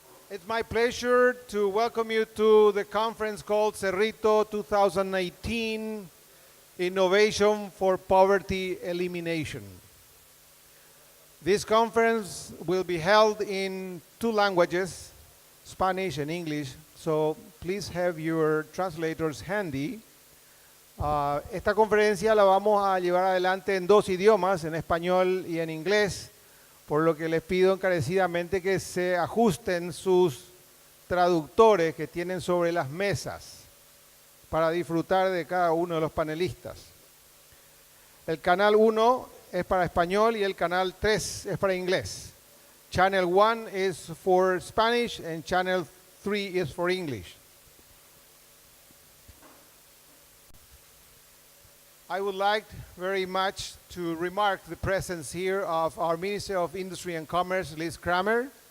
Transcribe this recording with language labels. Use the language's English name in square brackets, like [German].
[English] It's my pleasure to welcome you to the conference called Cerrito 2018 Innovation for Poverty Elimination. This conference will be held in two languages, Spanish and English, so please have your translators handy. [Spanish] Esta conferencia la vamos a llevar adelante en dos idiomas, en español y en inglés, por lo que les pido encarecidamente que se ajusten sus traductores que tienen sobre las mesas para disfrutar de cada uno de los panelistas. El canal 1 es para español y el canal 3 es para inglés. [English] Channel 1 is for Spanish and channel 3 is for English. I would like very much to remark the presence here of our Minister of Industry and Commerce, Liz Kramer.